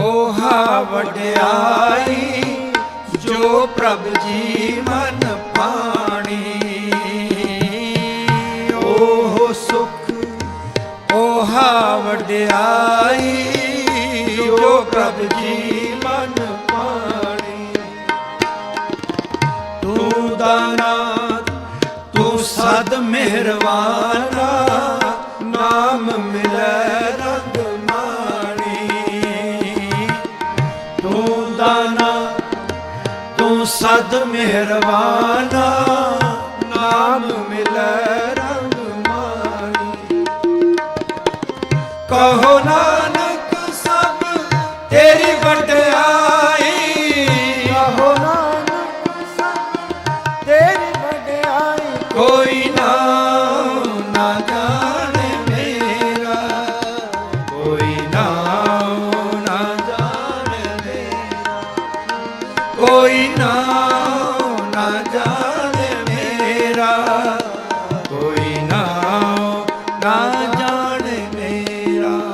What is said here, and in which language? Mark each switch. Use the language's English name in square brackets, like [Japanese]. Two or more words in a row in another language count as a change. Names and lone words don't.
[Punjabi] ਓਹਾ ਵਡਿਆਈ, ਜੋ ਪ੍ਰਭ ਜੀ ਮਨ ਪਾਣੀ। ਓਹ ਸੁਖ ਓਹਾ ਵਡਿਆਈ, ਜੋ ਪ੍ਰਭ ਜੀ ਮਨ ਪਾਣੀ। ਤੂ ਦਾਨਾ ਤੂ ਸਦ ਮਿਹਰਬਾਨਾ, ਨਾਮ ਮਿਲੈ ਰੰਗ ਮਾਣੀ। ਤੂ ਦਾਨਾ ਤੂ ਸਦ ਮਿਹਰਬਾਨਾ, ਨਾਮ ਮਿਲੈ ਰੰਗ ਮਾਣੀ। ਕਹੋ ਨਾਨਕ ਸਭ ਤੇਰੀ ਵਡਿਆਈ, ਕਹੋ ਨਾਨਕ ਸਭ ਤੇਰੀ ਵਡਿਆਈ। [Hindi] कोई नाम ना जाने मेरा, कोई नाम ना जाने मेरा, कोई नाम ना जाने मेरा, कोई नाम ना जाने मेरा।